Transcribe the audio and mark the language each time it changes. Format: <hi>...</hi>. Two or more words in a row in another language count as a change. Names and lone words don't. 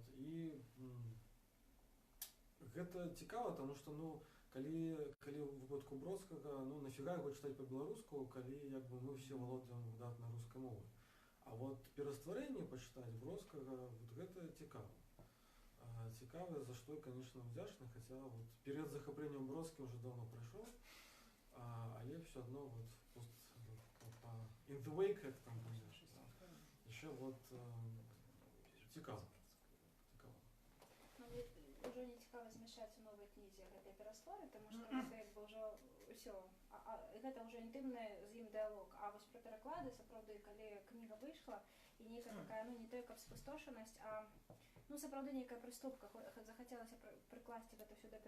<be>І гэта цікава, таму што, ну, калі ў выпадку Бродскага, ну, нафіга яго чытаць па-беларуску, калі як бы мы все валодаем выдатна рускай мовай. А вот перастварэнне пачытаць Бродскага, вот гэта цікава. Цікава, за што я, конечно, удзячны, хаця вот перыяд захаплення Бродскім</be> <ru>уже давно</ru> <be>прайшоў, але</be> <ru>все одно</ru> <be>вот</be> <en>in the wake,</en> <be>як там памятаеш, яшчэ вот цікава. Уже не цікава змяшаць у новай кнізе гэтыя перастворы, таму што гэта як бы ўжо ўсё, гэта ўжо інтымны з ім дыялог. А вось пра пераклады, сапраўды, калі кніга выйшла, і нейкая такая, ну, не той, каб спустошанасць, а, ну, сапраўды нейкая прыступка, захацелася прыкласці гэта ўсё да</be>